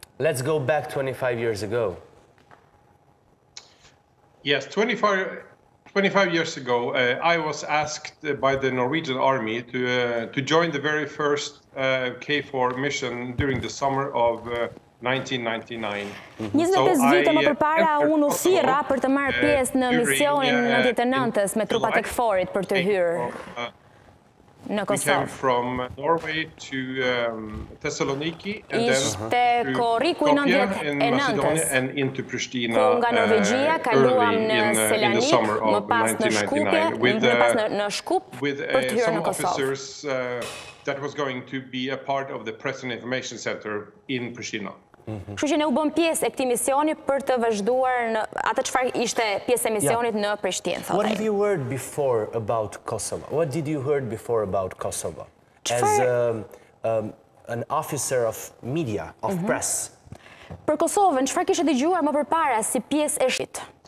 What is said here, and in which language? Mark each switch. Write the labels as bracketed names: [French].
[English] Let's go back 25 years ago. Yes, 25 years ago, I was asked by the Norwegian army to join the very first KFOR mission during the summer of 1999. [Albanian] 25 vite më përpara unë u thirra për të marrë pjesë në misionin 99-s me trupat e KFOR-it për të hyrë në Kosovë. [English] We came from Norway to Thessaloniki and then to Skopje in Macedonia and into Pristina early in the summer of 1999 with some officers that was going to be a part of the Press and Information Center in Pristina. [Albanian] Kështu që ne u bëm pjesë e këtij misioni për të vazhduar në atë çfarë ishte pjesë e misionit në Prishtinë. [English] What have you heard before about Kosovo? What did you heard before about Kosovo? As an officer of media, of press. [Albanian] Për Kosovën, çfarë kishe dëgjuar më përpara si pjesë e shit?